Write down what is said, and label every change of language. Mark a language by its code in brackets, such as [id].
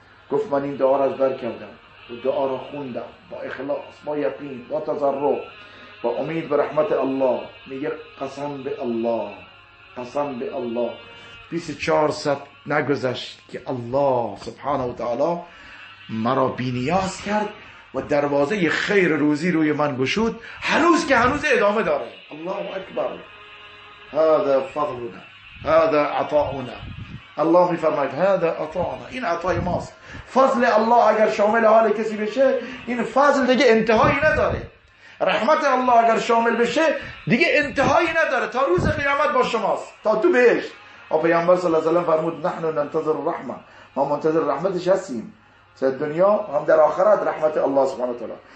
[fa] گفت من این دعا را از بر کردم و دعا را خوندم با اخلاص، با یقین، با تضرع، با امید به رحمت الله. میگه قسم به الله، قسم به الله 24 ساعت نگذشت که الله سبحانه و تعالی مرا بینیاز کرد و دروازه خیر روزی روی من گشود، هنوز که هنوز ادامه داره. [ar] الله اکبر، هذا فضلنا، هذا عطاؤنا. [fa] الله میفرماید [ar] هذا عطاؤنا، [fa] این عطای ماست. فضل الله اگر شامل حال کسی بشه، این فضل دیگه انتهایی نداره. رحمت الله اگر شامل بشه دیگه انتهایی نداره، تا روز قیامت با شماست، تا تو بهشت. و پیامبر صلی الله علیه و سلم فرمود [ar] نحن ننتظر الرحمه، [fa] ما منتظر رحمتش هستیم، در دنیا هم در آخرت رحمت الله سبحانه و تعالی.